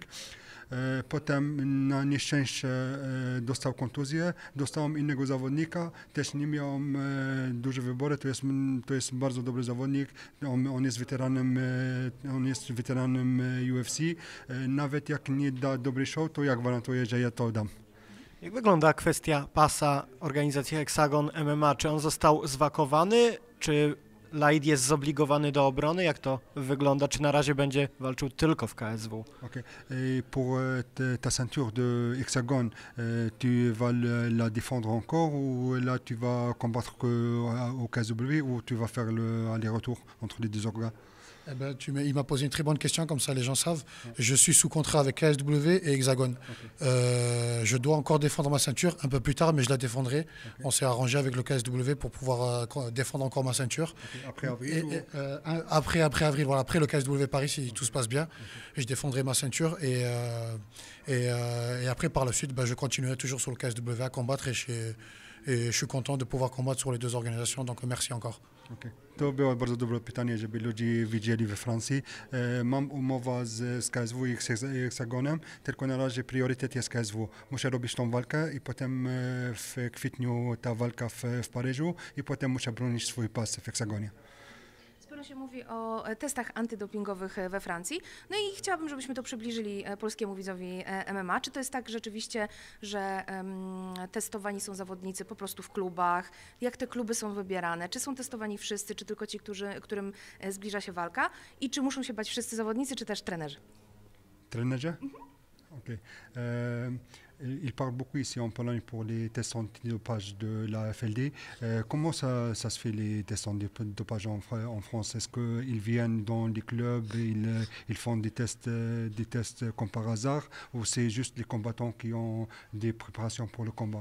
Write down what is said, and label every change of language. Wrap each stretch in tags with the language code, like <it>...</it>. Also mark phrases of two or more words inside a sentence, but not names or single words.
<pl>Potem na nieszczęście dostał kontuzję, dostałem innego zawodnika, też nie miałem duże wybory, to jest bardzo dobry zawodnik, on jest weteranem UFC, nawet jak nie da dobry show, to ja gwarantuję, że ja to dam. Jak wygląda kwestia pasa organizacji Hexagon MMA? Czy on został zwakowany, czy Laid jest zobligowany do obrony? Jak to wygląda? Czy na razie będzie walczył tylko w KSW? Okay.</pl> <fr>Pour ta ceinture de Hexagone, tu vas la défendre encore ou là tu vas combattre au KSW ou tu vas faire le aller-retour entre les deux organes? Eh ben, il m'a posé une très bonne question, comme ça les gens savent. Je suis sous contrat avec KSW et Hexagone. Okay. Je dois encore défendre ma ceinture un peu plus tard, mais je la défendrai. Okay. On s'est arrangé avec le KSW pour pouvoir défendre encore ma ceinture. Okay. Après avril après avril, voilà, après le KSW Paris, si tout se passe bien, je défendrai ma ceinture et après par la suite, je continuerai toujours sur le KSW à combattre et je suis content de pouvoir combattre sur les deux organisations, donc merci encore. Okay.</fr> <pl>To było bardzo dobre pytanie, żeby ludzie widzieli we Francji. Mam umowę z KSW i Hexagonem, tylko na razie priorytet jest KSW. Muszę robić tą walkę i potem w kwietniu ta walka w Paryżu i potem muszę bronić swój pas w Hexagonie. Sporo się mówi o testach antydopingowych we Francji. No i chciałabym, żebyśmy to przybliżyli polskiemu widzowi MMA. Czy to jest tak rzeczywiście, że testowani są zawodnicy po prostu w klubach? Jak te kluby są wybierane? Czy są testowani wszyscy, czy tylko ci, którym zbliża się walka? I czy muszą się bać wszyscy zawodnicy, czy też trenerzy? Trenerzy? Okay.</pl> <fr>Il parle beaucoup ici en Pologne pour les tests antidopage de la FLD. Comment ça se fait les tests antidopage en France? Est-ce qu'ils viennent dans les clubs, ils font des tests comme par hasard, ou c'est juste les combattants qui ont des préparations pour le combat?</fr>